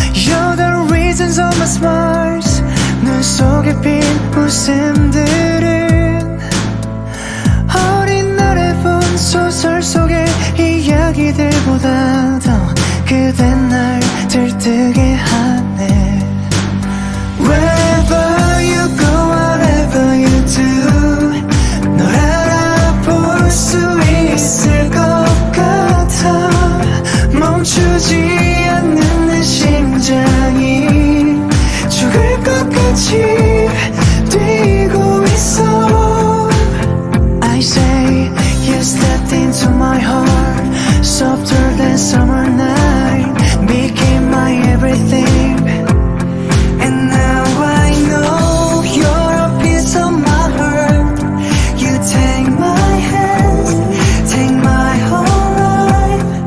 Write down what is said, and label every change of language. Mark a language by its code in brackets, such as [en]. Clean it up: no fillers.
[en] You're the reasons of my smiles. [ko] 눈 속에 핀 웃음들은 어린 날에 본 소설 속의 이야기들보다 더 그대 날 들뜨게 하네. [en] Wherever you go, whatever you do, [ko] 널 알아볼 수 있을 것 같아. 멈추지 않는 내 심장이 죽을 것 같이 뛰고 있어. [en] I say you stepped into my heart, softer than summer night, became my everything. And now I know you're a piece of my heart. You take my hand, take my whole life.